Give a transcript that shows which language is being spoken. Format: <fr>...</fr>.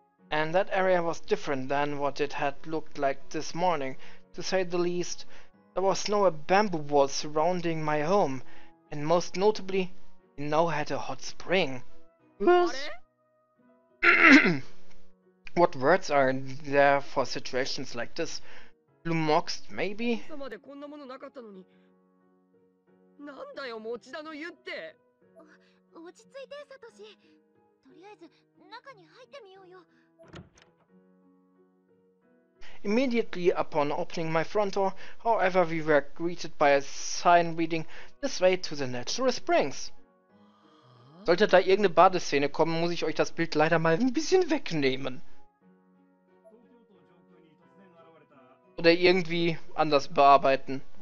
<en>And that area was different than what it had looked like this morning, to say the least. There was now a bamboo wall surrounding my home, and most notably, it now had a hot spring. What words are there for situations like this? Lumoxed, maybe?</en> <ja>朝までこんなものなかったのに。なんだよ、持田の湯って。落ち着いて、サトシ。とりあえず中に入ってみようよ。</ja> <en>Immediately upon opening my front door, however, we were greeted by a sign reading, "This way to the natural springs."</en> <de>Sollte da irgendeine Badeszene kommen, muss ich euch das Bild leider mal ein bisschen wegnehmen. Oder irgendwie anders bearbeiten.</de>